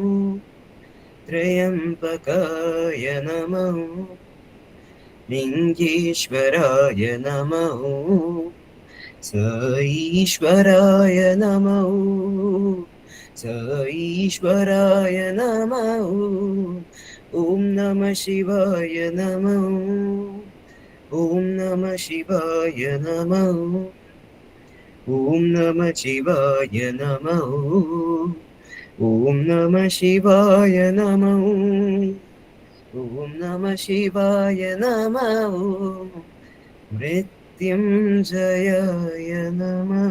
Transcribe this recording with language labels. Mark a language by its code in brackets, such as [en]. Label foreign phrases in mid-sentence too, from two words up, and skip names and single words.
[sa] त्र्यम्बकाय नमः लिङ्गेश्वराय नमः स ईश्वराय नमः स ईश्वराय नमः ॐ नमः शिवाय नमः ഓം നമ ശിവായ നമ. ഓം നമ ശിവായ നമ. ഓം നമ ശിവായ നമ. ഓം നമ ശിവായ നമ. മൃത്യുഞ്ജയായ നമ.